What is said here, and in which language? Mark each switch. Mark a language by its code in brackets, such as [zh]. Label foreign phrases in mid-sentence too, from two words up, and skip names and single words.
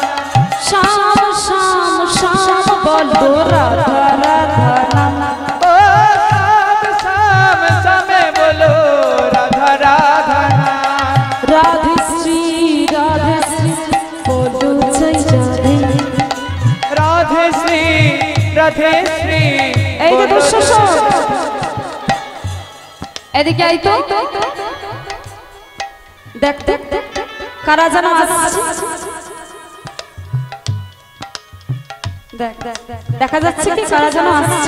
[hi] श्याम श्याम श्याम बोलो राधा राधा नाम। ओ शाम शाम बोलो राधा राधा नाम। राधे श्री बोलो जय राधे। राधे श्री [bn] এই যে দুঃশাস এদিকে আই তো দেখ দেখ কারা যেন আসছে। দেখ দেখা যাচ্ছে কি কারা যেন আসছে?